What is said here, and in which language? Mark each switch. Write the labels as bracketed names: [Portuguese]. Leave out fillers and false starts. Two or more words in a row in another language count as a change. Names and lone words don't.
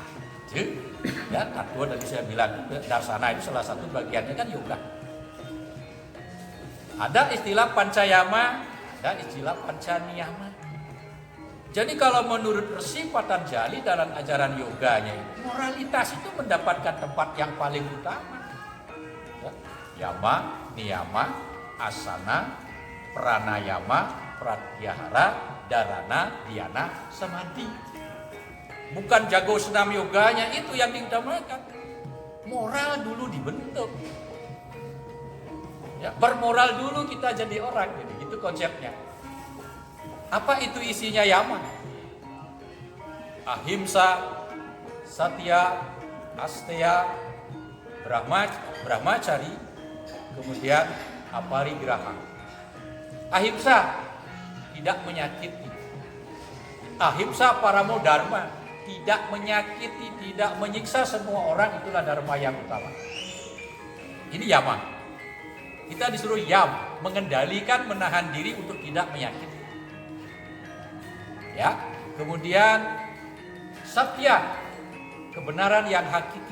[Indonesian] Ya, tatwa tadi saya bilang darsana itu salah satu bagiannya kan yoga. Ada istilah pancayama, ada istilah pancaniyama. Jadi kalau menurut Resi Patanjali dalam ajaran yoganya, moralitas itu mendapatkan tempat yang paling utama. Ya, [Sanskrit] yama, niyama, asana, pranayama, pratyahara, dharana, dhyana, samadhi. [Indonesian] Bukan jago senam yoganya itu yang diutamakan. Moral dulu dibentuk. Ya, bermoral dulu kita jadi orang, gitu konsepnya. Apa itu isinya yama? Ahimsa, satya, asteya, brahmacari, Kemudian aparigraha. Ahimsa, tidak menyakiti. [Sanskrit] Ahimsa paramo dharma, [Indonesian] tidak menyakiti, tidak menyiksa semua orang, itulah dharma yang utama. Ini yama. Kita disuruh yam, mengendalikan, menahan diri untuk tidak menyakiti. Ya, kemudian satya, kebenaran yang hakiki.